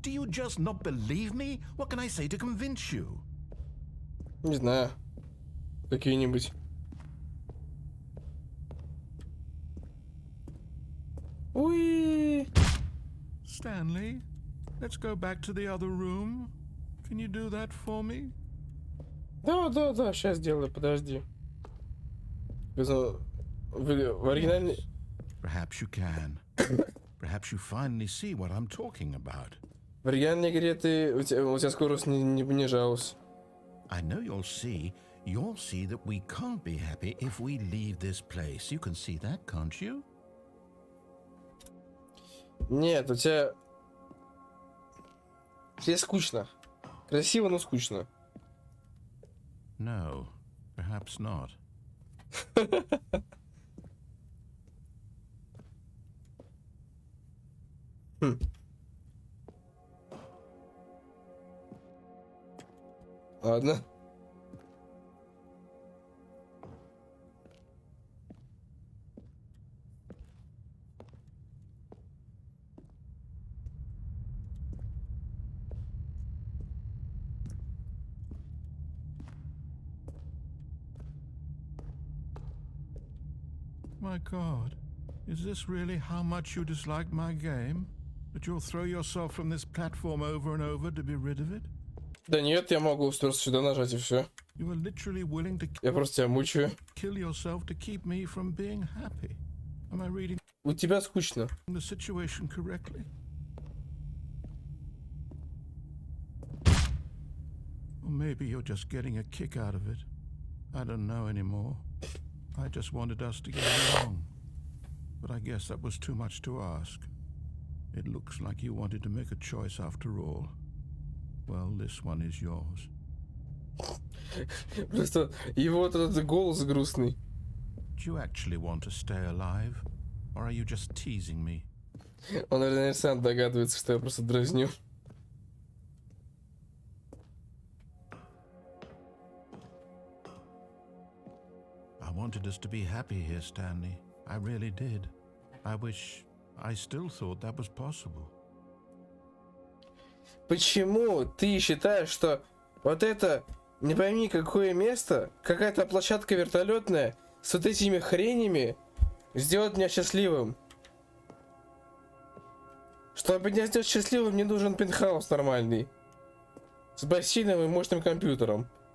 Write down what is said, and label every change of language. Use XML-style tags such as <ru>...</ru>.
<en>Do you just not believe me? What can I say to convince you?</en> <ru>Не знаю. Какие-нибудь. Уи.</ru> <en>Stanley, let's go back to the other room. Can you do that for me?</en> <ru>Да, сейчас сделаю, подожди. В оригинальной...</ru> <en>Perhaps you can. Perhaps you finally see what I'm talking about.</en> <ru>В оригинальной игре у тебя скорость не понижалась.</ru> <en>I know you'll see that we can't be happy if we leave this place. You can see that, can't you?</en> <ru>Нет, у тебя... Тебе скучно. Красиво, но скучно.</ru> <en>No, perhaps not.</en> <ru>Ладно.</ru> <en>My God, is this really how much you dislike my game? That you'll throw yourself from this platform over and over to be rid of it?</en> <ru>Да нет, я могу просто сюда нажать и все.</ru> <en>You were literally willing to</en> <ru>Я просто тебя мучаю.</ru> <en>kill yourself to keep me from being happy. Am I reading</en> <ru>У тебя скучно.</ru> <en>the situation correctly? Or maybe you're just getting a kick out of it. I don't know anymore. I just wanted us to get along. But I guess that was too much to ask. It looks like you wanted to make a choice after all. Well, this one is yours.</en> <ru>Просто его вот этот голос грустный.</ru> <en>Do you actually want to stay alive? Or are you just teasing me?</en> <ru>Он, наверное, сам догадывается, что я просто дразню.</ru> <en>I wanted us to be happy here, Stanley. I really did. I still thought that was possible.</en> <ru>Почему ты считаешь, что вот это, не пойми какое место, какая-то площадка вертолетная с вот этими хренями сделает меня счастливым? Чтобы меня сделать счастливым, мне нужен пентхаус нормальный. С бассейном и мощным компьютером.</ru>